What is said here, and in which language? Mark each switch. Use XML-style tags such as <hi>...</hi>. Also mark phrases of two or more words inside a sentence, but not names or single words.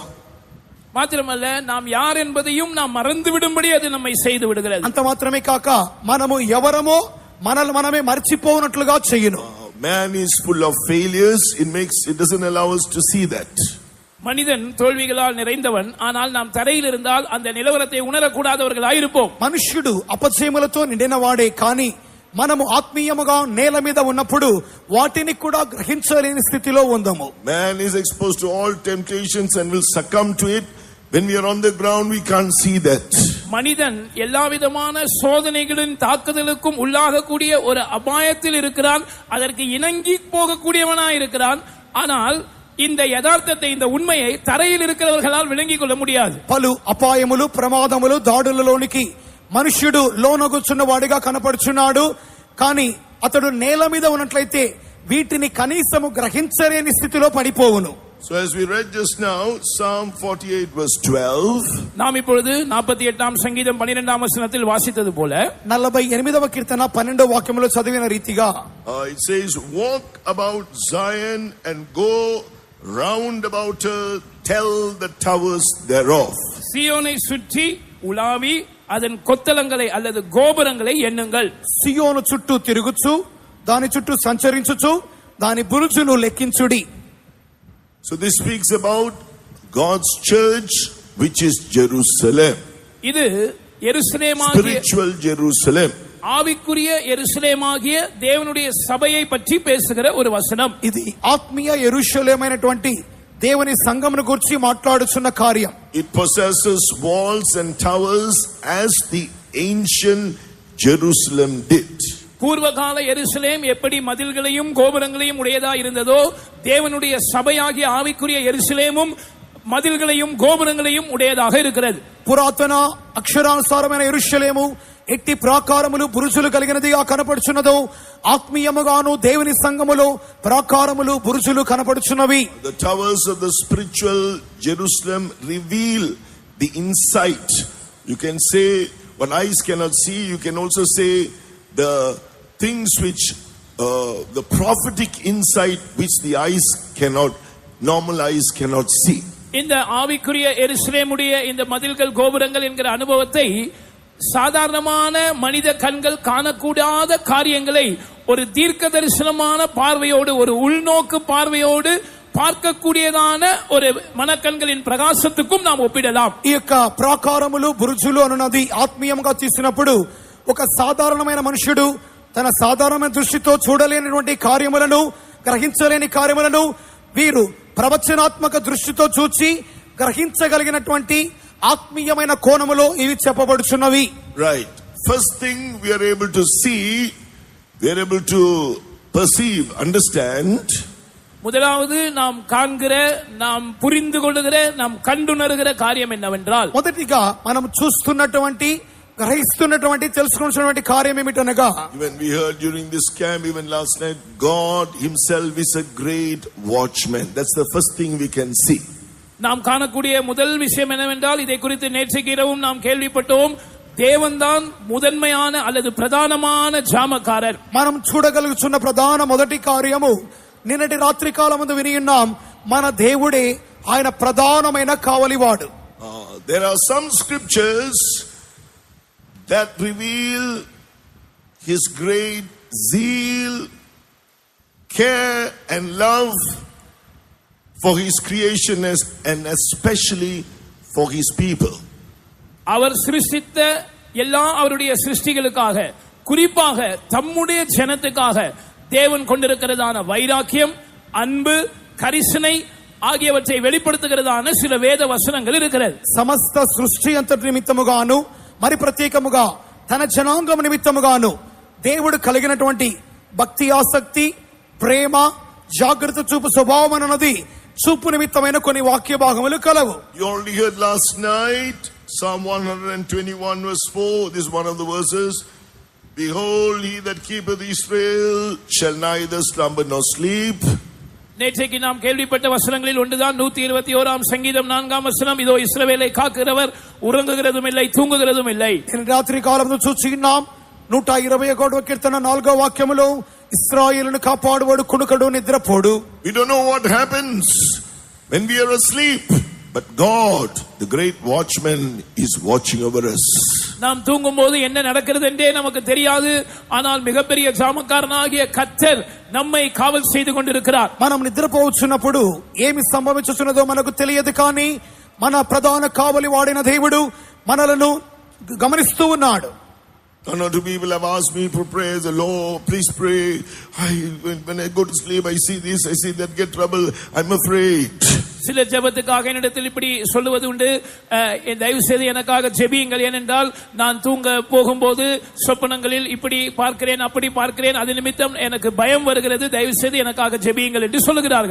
<ta>మాత్రమల్ల நாம் யார் என்பதையும் நாம் மறந்து விடும்படி அது நம்மை செய்து விடுகிறது.</ta> <te>అంత మాత్రమే కాక మనము ఎవరమో మనల్ని మనమే మర్చిపోనట్లుగా చేయును.</te> <en>Man is full of failures. It doesn't allow us to see that.</en> <ta>மனிதன் தோல்விகளால் நிறைந்தவன். ஆனால் நாம் தரையில் இருந்தால் அந்த நிலவரத்தை உணரக்கூடாதவர்களாய் இருப்போம்.</ta> <te>మనుష్యుడు అపజయములతో నిండిన వాడే, కానీ మనము ఆత్మీయముగా నేల మీద ఉన్నప్పుడు వాటిని కూడా గ్రహించలేని స్థితిలో ఉందాము.</te> <en>Man is exposed to all temptations and will succumb to it. When we are on the ground, we can't see that.</en> <ta>மனிதன் எல்லாவிதமான சோதனைகளின் தாக்குதலுக்கும் உள்ளாகக்கூடிய ஒரு அபாயத்தில் இருக்கிறான். அதற்கு இணங்கி போகக்கூடியவனாய் இருக்கிறான். ஆனால் இந்த யதார்த்தத்தை, இந்த உண்மையை தரையில் இருக்கிறவர்களால் விளங்கிக் கொள்ள முடியாது.</ta> <te>పలు అపాయములు ప్రమాదములు దాడులలోనికి మనుష్యుడు లోనగుచున్న వాడిగా కనపడుచున్నాడు, కానీ అతడు నేల మీద ఉన్నట్లయితే వీటిని కనీసము గ్రహించలేని స్థితిలో పడిపోవును.</te> <en>So as we read just now, Psalm 48 verse 12,</en> <ta>நாம் இப்பொழுது 48ஆம் சங்கீதம் 12ஆம் வசனத்தில் வாசித்தது போல</ta> <te>48వ కీర్తన 12వ వాక్యములో చదివిన రీతిగా</te> <en>it says, walk about Zion and go round about her, tell the towers thereof.</en> <ta>சீயோனை சுற்றி உலாவி அதன் கொத்தளங்களை அல்லது கோபுரங்களை எண்ணுங்கள்.</ta> <te>సియోను చుట్టూ తిరుగుచు దాని చుట్టూ సంచరించుచు దాని బురుజును లెక్కించుడి.</te> <en>So this speaks about God's church, which is Jerusalem.</en> <ta>இது எருசலேமாகிய,</ta> <en>Spiritual Jerusalem.</en> <ta>ஆவிக்குரிய எருசலேமாகிய தேவனுடைய சபையை பற்றி பேசுகிற ஒரு வசனம்.</ta> <te>ఇది ఆత్మీయ యెరూషలేమైనటువంటి దేవుని సంఘమును గురించి మాట్లాడుచున్న కార్యం.</te> <en>It possesses walls and towers as the ancient Jerusalem did.</en> <ta>பூர்வகால எருசலேம் எப்படி மதில்களையும் கோபுரங்களையும் உடையதா இருந்ததோ, தேவனுடைய சபையாகிய ஆவிக்குரிய எருசலேமும் மதில்களையும் கோபுரங்களையும் உடையதாக இருக்கிறது.</ta> <te>పురాతన అక్షరానుసారమైన యెరూషలేము ఎట్టి ప్రాకారములు బురుజులు కలిగినదిగా కనపడుచున్నదో, ఆత్మీయముగాను దేవుని సంఘములో ప్రాకారములు బురుజులు కనపడుచున్నవి.</te> <en>The towers of the spiritual Jerusalem reveal the insight. You can say what eyes cannot see. You can also say the things which the prophetic insight which the eyes cannot, normal eyes cannot see.</en> <ta>இந்த ஆவிக்குரிய எருசலேமுடைய இந்த மதில்கள் கோபுரங்கள் என்கிற அனுபவத்தை சாதாரணமான மனித கண்கள் காணக்கூடாத காரியங்களை ஒரு தீர்க்க தரிசனமான பார்வையோடு, ஒரு உள்நோக்கு பார்வையோடு பார்க்கக்கூடியதான ஒரு మనకన్களின் ప్రకాశத்துக்கும் நாம் ఒప్పిడలాం.</ta> <te>ఈ యొక్క ప్రాకారములు బురుజులు అనున్నది ఆత్మీయంగా తీసినప్పుడు ఒక సాధారణమైన మనుషుడు తన సాధారణమైన దృష్టితో చూడలేనటువంటి కార్యములను, గ్రహించలేని కార్యములను వీరు ప్రవచనాత్మక దృష్టితో చూచి గ్రహించగలిగినటువంటి ఆత్మీయమైన కోణములో ఇవి చెప్పబడుచున్నవి.</te> <en>Right. First thing we are able to see, we are able to perceive, understand.</en> <ta>முதலாவது நாம் காண்கிற, நாம் புரிந்து கொள்ளுகிற, நாம் கண்டுணர்கிற காரியம் என்னவென்றால்,</ta> <te>మొదటిగా మనం చూస్తున్నటువంటి, గ్రహిస్తున్నటువంటి, తెలుసుకున్నటువంటి కార్యం ఏమిటనగా,</te> <en>Even we heard during this camp, even last night, God himself is a great watchman. That's the first thing we can see.</en> <ta>நாம் காணக்கூடிய முதல் விஷயம் என்னவென்றால், இதை குறித்து நேற்றைக்கு இரவும் நாம் கேள்விப்பட்டோம், தேவன்தான் முதன்மையான அல்லது பிரதானமான ஜாமக்காரர்.</ta> <te>మనం చూడగలుగుతున్న ప్రధాన మొదటి కార్యము నిన్నటి రాత్రి కాలమందు విని ఉన్నాం, మన దేవుడే ఆయన ప్రధానమైన కావలివాడు.</te> <en>There are some scriptures that reveal his great zeal, care and love for his creation and especially for his people.</en> <ta>அவர் சிருஷ்டித்த எல்லா அவருடைய சிருஷ்டிகளுக்காக, குறிப்பாக தம்முடைய ஜனத்துக்காக தேவன் கொண்டிருக்கிறதான வைராக்கியம், அன்பு, கரிசனை ஆகியவற்றை வெளிப்படுத்துகிறதான சில வேத வசனங்கள் இருக்கிறது.</ta> <te>సమస్త సృష్టి అంతటి నిమిత్తముగాను, మరి ప్రత్యేకముగా తన జనాంగం నిమిత్తముగాను దేవుడు కలిగినటువంటి భక్తి, ఆసక్తి, ప్రేమ, జాగ్రత్త చూపు స్వభావం అన్నది చూపు నిమిత్తమైన కొన్ని వాక్య భాగములు కలవు.</te> <en>You already heard last night Psalm 121 verse 4. This is one of the verses. Behold, he that keepeth Israel shall neither slumber nor sleep.</en> <ta>நேற்றைக்கு நாம் கேள்விப்பட்ட வசனங்களில் ஒன்றுதான் 121ஆம் சங்கீதம் 4ஆம் வசனம். இதோ இஸ்ரவேலை காக்கிறவர் உறங்குகிறதும் இல்லை, தூங்குகிறதும் இல்லை.</ta> <te>రాత్రి కాలమును చూచిన్నాం 121వ కీర్తన 4వ వాక్యములో ఇశ్రాయేలును కాపాడువాడు కునుకడు నిద్రపోడు.</te> <en>We don't know what happens when we are asleep, but God, the great watchman, is watching over us.</en> <ta>நாம் தூங்கும்போது என்ன நடக்கிறது என்றே நமக்கு தெரியாது. ஆனால் மிகப்பெரிய ஜாமக்காரனாகிய கர்த்தர் நம்மை காவல் செய்து கொண்டிருக்கிறார்.</ta> <te>మనం నిద్రపోవచ్చున్నప్పుడు ఏమి సంభవించుచున్నదో మనకు తెలియదు, కానీ మన ప్రధాన కావలి వాడిన దేవుడు మనలను గమనిస్తూ ఉన్నాడు.</te> <en>One or two people have asked me to pray the Lord, please pray. When I go to sleep, I see this, I see that, get trouble. I'm afraid.</en> <ta>சில ஜெபத்துக்காக என்னிடத்தில் இப்படி சொல்லுவது உண்டு, தயவு செய்து எனக்காக ஜெபியுங்கள், ஏனென்றால் நான் தூங்க போகும்போது சொப்பனங்களில் இப்படி பார்க்கிறேன், அப்படி பார்க்கிறேன், அது நிமித்தம் எனக்கு பயம் வருகிறது, தயவு செய்து எனக்காக ஜெபியுங்கள் என்று சொல்லுகிறார்கள்.</ta>